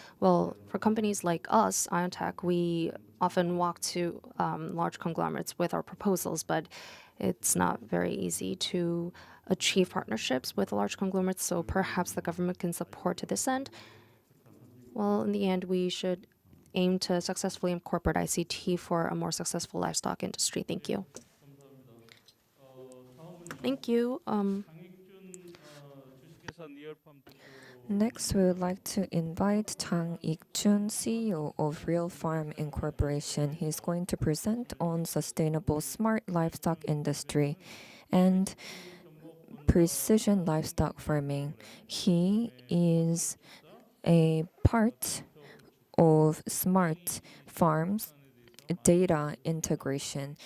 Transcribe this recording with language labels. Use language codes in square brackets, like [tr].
[en] Well, for companies like us, IonTech, we often walk to large conglomerates with our proposals, but it's not very easy to achieve partnerships with large conglomerates, so perhaps the government can support to this end. Well, in the end, we should aim to successfully incorporate ICT for a more successful livestock industry. Thank you. Thank you. [ko] 장익준 주식회사 니얼팜 대표. [en] Next, we would like to invite Chang Ik-jun, CEO of Real Farm Incorporation. He is going to present on sustainable smart livestock industry and precision livestock farming. He is a part of smart farms data integration.